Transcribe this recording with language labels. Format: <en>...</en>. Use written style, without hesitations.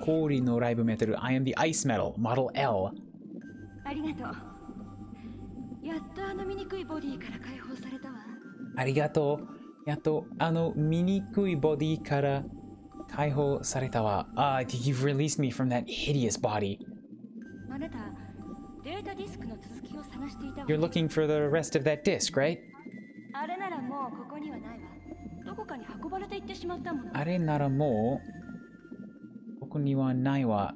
<ja>氷のライブメタル</ja> <en>I am the ice metal model L。</en> <ja>ありがとう。やっとあの醜いボディから解放されたわ。ありがとう。やっとあの醜いボディから解放されたわ。</ja> <en>You've released me from that hideous body.</en> <ja>あなた、データディスクの続きを探していたわ。</ja> <en>You're looking for the rest of that disc, right?</en> <ja>あれならもうここにはないわ。どこかに運ばれていってしまったもの。あれならもうここにはないわ。</ja>